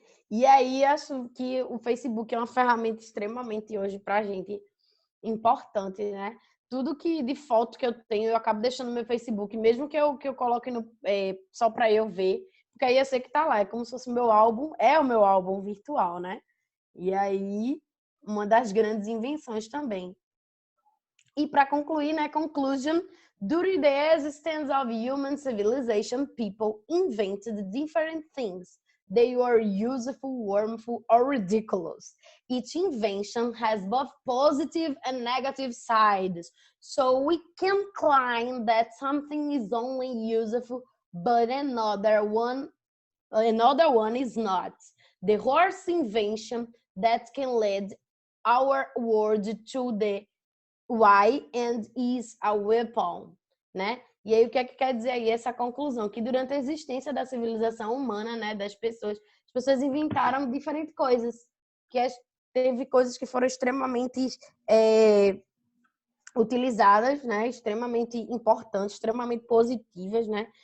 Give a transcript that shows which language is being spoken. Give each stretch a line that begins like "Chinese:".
Portuguese: E aí, acho que o Facebook é uma ferramenta extremamente hoje pra gente importante, né? Tudo que de foto que eu tenho, eu acabo deixando no meu Facebook, mesmo que eu coloque só para eu ver, porque aí eu sei que tá lá, é como se fosse o meu álbum, é o meu álbum virtual, né? E aí, uma das grandes invenções também. E para concluir, né,
English: conclusion, during the existence of human civilization, people invented different things. They were useful, harmful, or ridiculous. Each invention has both positive and negative sides. So we can claim that something is only useful, but another one is not. The horse invention that can lead our world to the why and is a weapon, né?
Portuguese: E aí o que é que quer dizer aí essa conclusão? Que durante a existência da civilização humana, né, das pessoas, as pessoas inventaram diferentes coisas, teve coisas que foram extremamente utilizadas, né, extremamente importantes, extremamente positivas, né?